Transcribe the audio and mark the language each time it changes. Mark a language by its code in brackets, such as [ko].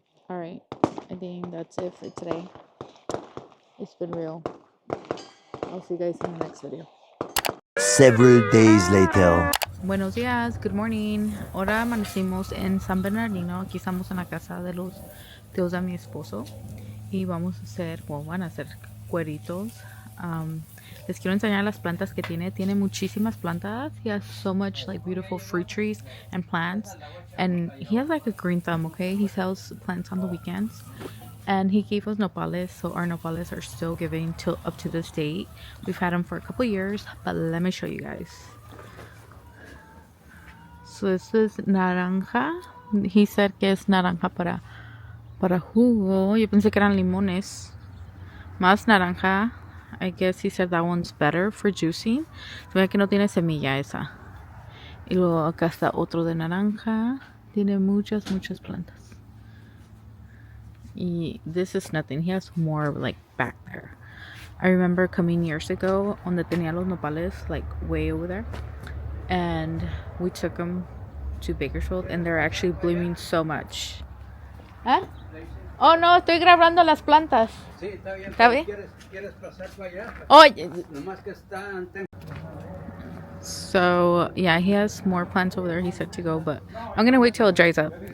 [en] All right, I think that's it for today. It's been real. I'll see you guys in the next video. Several days later. [es] Buenos días, [en] good morning. [es] Ahora amanecimos en San Bernardino. Aquí estamos en la casa de los tíos de mi esposo. Y vamos a hacer, van a hacer cueritos. Les quiero enseñar las plantas que tiene. Tiene muchísimas plantas. [en] He has so much like beautiful fruit trees and plants. And he has like a green thumb, okay? He sells plants on the weekends. And he gave us nopales, so our nopales are still giving till up to this date. We've had them for a couple years, but let me show you guys. So this is naranja. He said [es] que es naranja para jugo. Yo pensé que eran limones. Más naranja. [en] I guess he said that one's better for juicing. [es] Se ve que no tiene semilla esa. Y luego acá está otro de naranja. Tiene muchas plantas. [en] This is nothing. He has more like back there. I remember coming years ago [es] donde tenía los nopales [en] like way over there, and we took them to Bakersfield and they're actually blooming so much. [es] ¿Eh? Oh no, estoy grabando las plantas. Sí, está bien. ¿Está bien? ¿Quieres pasar para allá? Oye. Nomás que está. [en] So yeah, he has more plants over there. He said to go, but I'm gonna wait till it dries up.